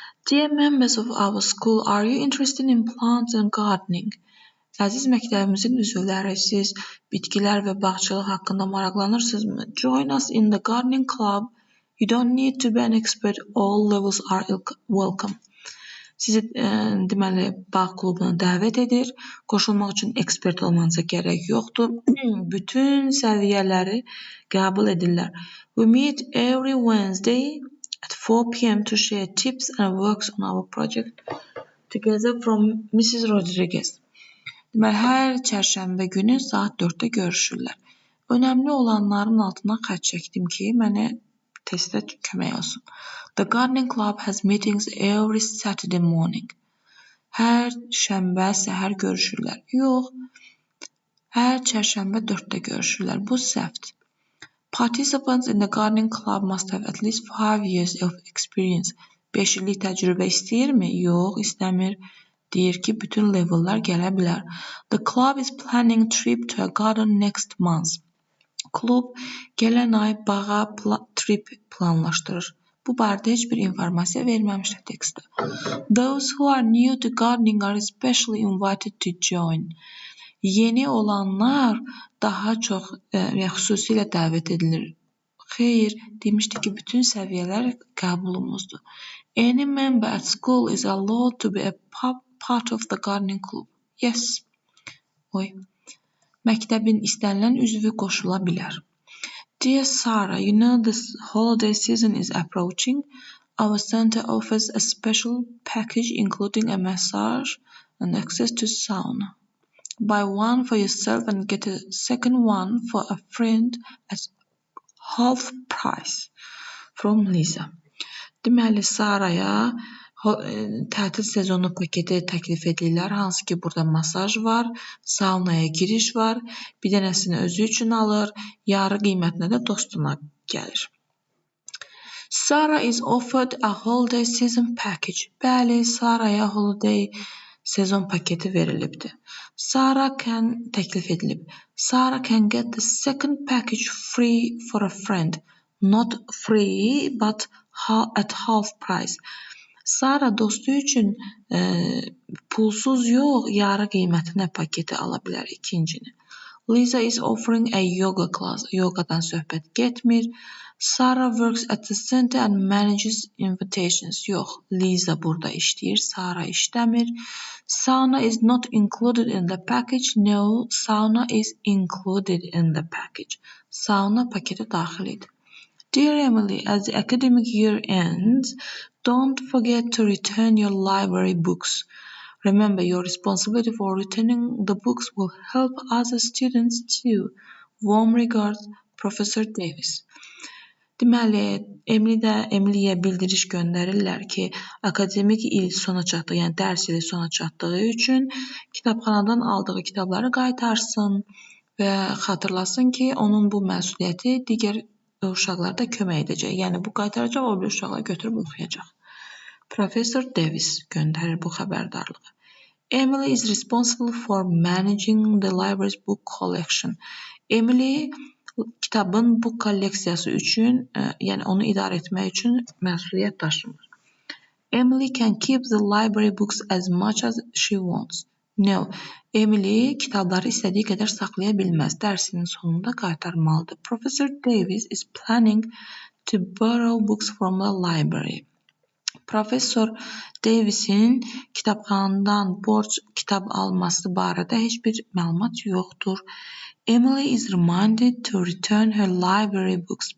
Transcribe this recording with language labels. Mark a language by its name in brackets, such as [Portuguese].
[English] Dear members of our school, are you interested in plants and gardening? [Azerbaijani] Əziz məktəbimizin üzvləri, siz bitkilər və bağçılıq haqqında maraqlanırsınızmı? [English] Join us in the gardening club. You don't need to be an expert. All levels are welcome. [Azerbaijani] Sizi deməli bağ klubuna dəvət edir. Qoşulmaq üçün ekspert olmanıza gərək yoxdur. Bütün səviyyələri qəbul edirlər. [English] We meet every Wednesday at 4 p.m. to share tips and works on our project together from Mrs. Rodriguez. [Azerbaijani] Deməli, hər çərşənbə günü saat 4-də görüşürlər. Önəmli olanların altına xətt çəkdim ki, mənə testdə kömək olsun. [English] The gardening club has meetings every Saturday morning. [Azerbaijani] Hər şənbə səhər görüşürlər. Yox, hər çərşənbə 4-də görüşürlər. Bu səhvdir. [English] Participants in the gardening club must have at least 5 years of experience. [Azerbaijani] 5 illik təcrübə istəyirmi? Yox, istəmir. Deyir ki, bütün levellər gələ bilər. [English] The club is planning trip to a garden next month. [Azerbaijani] Klub gələn ay bağa trip planlaşdırır. Bu barədə heç bir informasiya verməmişdir tekstdə. [English] Those who are new to gardening are especially invited to join. [Azerbaijani] Yeni olanlar daha çox xüsusilə dəvət edilir. Xeyr, demişdi ki, bütün səviyyələr qəbulumuzdur. [English] Any member at school is allowed to be a part of the gardening club. Yes. [Azerbaijani] Məktəbin istənilən üzvü qoşula bilər. [English] Dear Sarah, you know the holiday season is approaching. Our center offers a special package including a massage and access to sauna. Buy one for yourself and get a second one for a friend at half price. From Lisa. [Azerbaijani] Deməli, Saraya tətil sezonu paketi təklif edirlər, hansı ki, burada masaj var, saunaya giriş var, bir dənəsini özü üçün alır, yarı qiymətinə də dostuna gəlir. [English] Sarah is offered a holiday season package. [Azerbaijani] Bəli, Saraya holiday sezon paketi verilibdir. Sarah təklif edilib. [English] Sarah can get the second package free for a friend. Not free, but at half price. [Azerbaijani] Sarah dostu üçün pulsuz yox, yarı qiymətinə paketi ala bilər ikincini. [English] Lisa is offering a yoga class. [Azerbaijani] Yogadan söhbət getmir. [English] Sarah works at the center and manages invitations. [Azerbaijani] Yox, Lisa burada işləyir, Sarah işləmir. [English] Sauna is not included in the package. No, sauna is included in the package. [Azerbaijani] Sauna paketə daxil edir. [English] Dear Emily, as the academic year ends, don't forget to return your library books. Remember, your responsibility for returning the books will help other students too. Warm regards, Professor Davis. [Azerbaijani] Deməli, Emily'yə bildiriş göndərirlər ki, akademik il sona çatdığı, yəni dərs ili sona çatdığı üçün kitabxanadan aldığı kitabları qaytarsın və xatırlasın ki, onun bu məsuliyyəti digər uşaqlarda kömək edəcək. Yəni, bu qaytaracaq, o bir uşaqlar götürüb oxuyacaq. Professor Davis göndərir bu xəbərdarlığı. [English] Emily is responsible for managing the library's book collection. [Azerbaijani] Emily kitabın bu kolleksiyası üçün, yəni onu idarə etmək üçün məsuliyyət daşımır. [English] Emily can keep the library books as much as she wants. [Azerbaijani] No, Emily kitabları istədiyi qədər saxlaya bilməz. Dərsinin sonunda qaytarmalıdır. [English] Professor Davis is planning to borrow books from the library. [Azerbaijani] Professor Davisin kitabxanadan borc kitab alması barədə heç bir məlumat yoxdur. [English] Emily is reminded to return her library books.